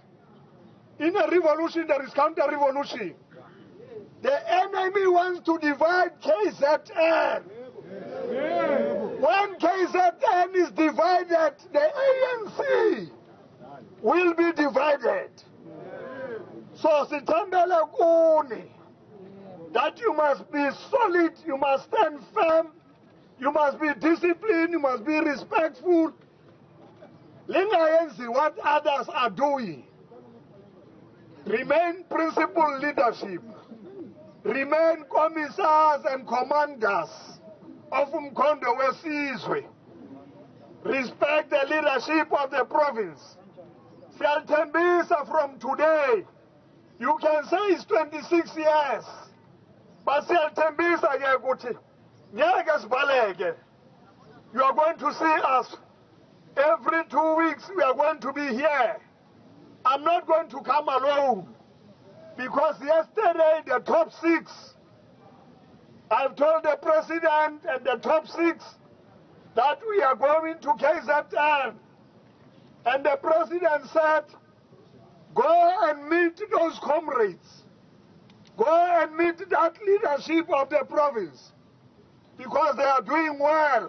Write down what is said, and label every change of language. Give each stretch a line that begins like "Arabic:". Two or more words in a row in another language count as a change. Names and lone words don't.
English: In a revolution, there is counter-revolution. The enemy wants to divide KZN. When KZN is divided, the ANC will be divided. So,
Zulu: sithembele kuni,
English: that you must be solid, you must stand firm, you must be disciplined, you must be respectful. Lingayenzi what others are doing. Remain principled leadership. Remain commissars and commanders of Umkhonto Sizwe. Respect the leadership of the province. Siyalthembisa from today. You can say it's 26 years.
Zulu: But siyalthembisa ke ukuthi ngeke sibaleke.
English: You are going to see us every 2 weeks. We are going to be here. I'm not going to come alone, because yesterday the top 6, I've told the president and the top 6 that we are going to KZN, and the president said, go and meet those comrades, go and meet that leadership of the province, because they are doing well.